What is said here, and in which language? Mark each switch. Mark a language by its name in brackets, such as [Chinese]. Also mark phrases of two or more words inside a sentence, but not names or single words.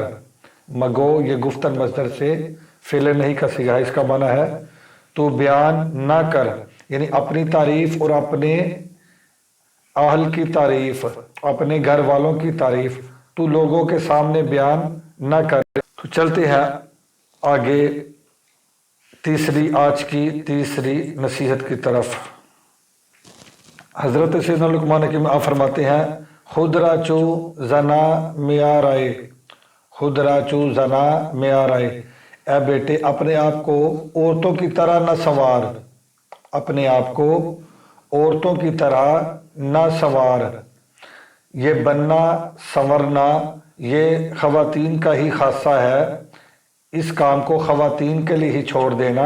[Urdu] مگو یہ گفتن مصدر سے فعل نہیں کا صیغہ ہے، اس کا معنی ہے تو بیان نہ کر، یعنی اپنی تعریف اور اپنے اہل کی تعریف، اپنے گھر والوں کی تعریف تو لوگوں کے سامنے بیان نہ کر۔ تو چلتے ہیں آگے آج کی تیسری نصیحت کی طرف۔ حضرت سیدنا لقمان حکیم آپ فرماتے ہیں، [Persian] خود را چو زنا معیار آئے، خود را چو زنا معیار آئے۔ [Urdu] اے بیٹے، اپنے آپ کو عورتوں کی طرح نہ سنوار، اپنے آپ کو عورتوں کی طرح نہ سنوار۔ یہ بننا، سنورنا، یہ خواتین کا ہی خاصہ ہے، اس کام کو خواتین کے لیے ہی چھوڑ دینا۔